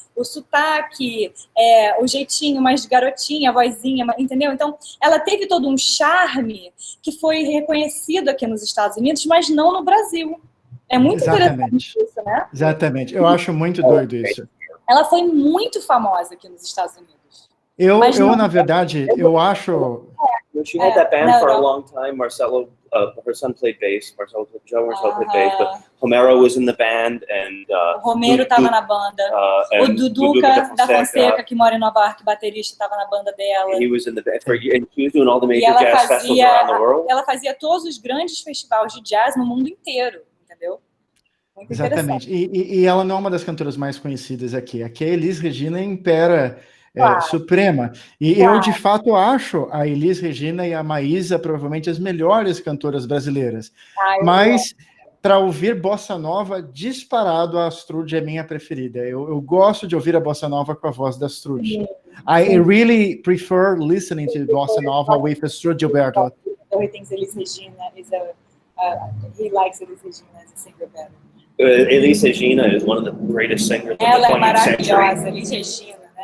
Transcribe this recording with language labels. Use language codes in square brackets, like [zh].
[pt] O sotaque, o jeitinho mais de garotinha, a vozinha, entendeu? Então, ela teve todo um charme que foi reconhecido aqui nos Estados Unidos, mas não no Brasil. É muito interessante isso, né? Exatamente. Eu acho muito doido isso. Ela foi muito famosa aqui nos Estados Unidos. Eu na verdade, eu acho... [en] She had that band for a long time. Marcelo, her son played bass. Marcelo played bass, but Romero was in the band, and [pt] o Romero estava na banda. O Duduca da Fonseca, que mora em Nova York, baterista, estava na banda dela. [en] He was in the band and he was doing all the major jazz festivals around the world. [pt] Ela fazia todos os grandes festivais de jazz no mundo inteiro, entendeu? Muito exatamente. E ela não é uma das cantoras mais conhecidas aqui. Aqui a Elis Regina impera suprema. E eu, de fato, acho a Elis Regina e a Maísa provavelmente as melhores cantoras brasileiras. Mas, para ouvir bossa nova, disparado, a Astrude é minha preferida. Eu gosto de ouvir a bossa nova com a voz da Astrude. [en] I really prefer listening to bossa nova with Astrude Gilberto. He thinks Elis Regina he likes Elis Regina as a singer better. Elis Regina is one of the greatest singers of the 20th century. [pt] Ela é maravilhosa, Elis Regina.